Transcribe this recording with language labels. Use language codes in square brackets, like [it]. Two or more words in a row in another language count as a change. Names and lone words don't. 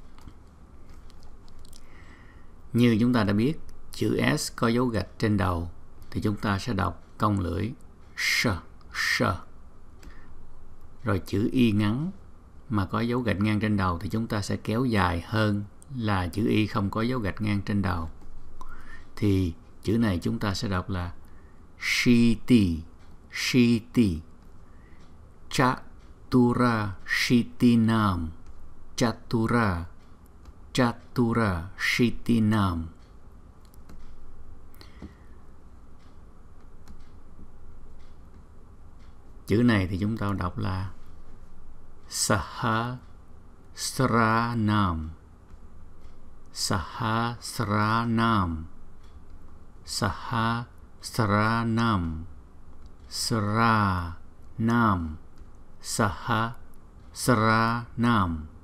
[vi] Như chúng ta đã biết, chữ S có dấu gạch trên đầu thì chúng ta sẽ đọc cong lưỡi sh, sh. Rồi chữ Y ngắn mà có dấu gạch ngang trên đầu thì chúng ta sẽ kéo dài hơn là chữ Y không có dấu gạch ngang trên đầu. Thì chữ này chúng ta sẽ đọc là [sa] shiti, shiti. caturaśītīnāṃ, caturaśītīnāṃ. [vi] Chữ này thì chúng ta đọc là [sa] sahasrānam, sahasrānam, sahasrānam, srānam, sahasrānam.